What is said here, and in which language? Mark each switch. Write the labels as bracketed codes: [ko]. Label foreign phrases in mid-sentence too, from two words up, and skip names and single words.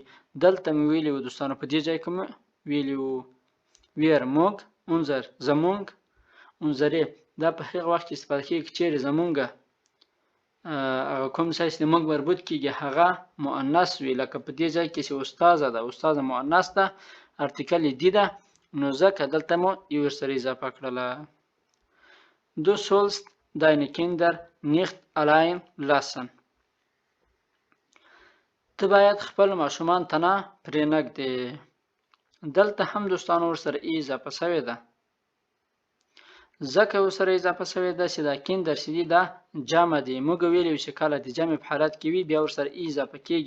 [ps] دلته مې ویلي وو دوستانو په دې ځای کې مې ویلي وو ویر موږ، انظر زمونږ، انظرې دا په هغه وخت کې استفاده کیږي چیرې زمونږه هغه کوم څه چې موږ مربوط کیږي هغه مؤنث وي. لکه په دې ځای کې چې استاذه ده، استاذه مؤنث ده، ارتیکل دی ده نو ځکه دلته مو یو ورسره اضافه کړله. [de] Du sollst deine Kinder nicht allein lassen. [ps] ته باید خپل ماشومان ته نه پرېنږدې. دلته هم دوستانو ورسره ای اضافه شوې ده. ځکه ورسره اضافه شوې ده چې دا کیندر چې دی دا جمع دی. موږ ویلي چې کله د جمع په حالت کې وي بیا ورسره ای اضافه کېږي.